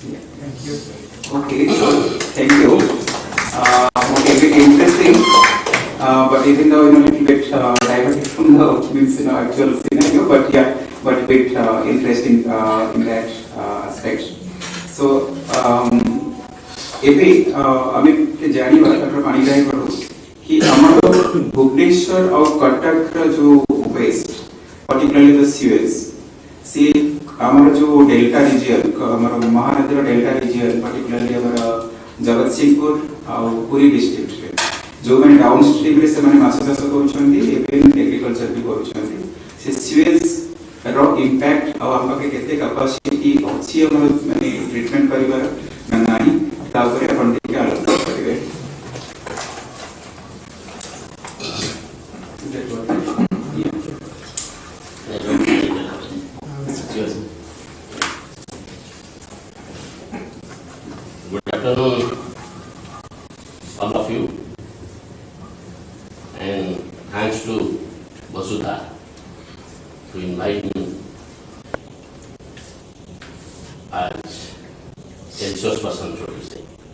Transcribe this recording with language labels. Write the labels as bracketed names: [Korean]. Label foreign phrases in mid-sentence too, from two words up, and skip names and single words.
[English] Thank you. Okay, so thank you. Okay, bit interesting, but even though a little bit diverted from the means actual scenario, but yeah, but a bit interesting in that aspect. So, [Odia] ଏବେ ଆମେ ଜାଣିବା ତାର ପାଣିଗ୍ରାହୀ କରୁ कि ଆମର ଭୁବନେଶ୍ୱର ଆଉ କଟକର ଯୋଉ ୱେଷ୍ଟ [English] particularly the [Odia] sewage सी ଆମର ଯୋଉ [English] delta region [Odia] ଆମର ମହାନଦୀର [English] delta region [Odia] particularly ଆମର ଜଗତସିଂହପୁର ଆଉ ପୁରୀ ଡିଷ୍ଟ୍ରିକ୍ଟରେ ଯୋଉମାନେ [English] down streamରେ [Odia] ସେମାନେ ମାଛ ଚାଷ କରୁଛନ୍ତି ଏବେ ଏଗ୍ରିକଲଚର ବି କରୁଛନ୍ତି ସେ ସିୱେଜ ର ଇମ୍ପାକ୍ଟ ଆଉ ଆମ ପାଖରେ କେତେ କାପାସିଟି ଅଛି ଆମର ମାନେ ଟ୍ରିଟମେଣ୍ଟ କରିବାର ନା ନାହିଁ ତା ଉପରେ ଆପଣ ଟିକେ ଆଲୋଚନା କରିବେ। [English] Good afternoon, all of you, and thanks to Vasudha to invite me as a resource person, so to say.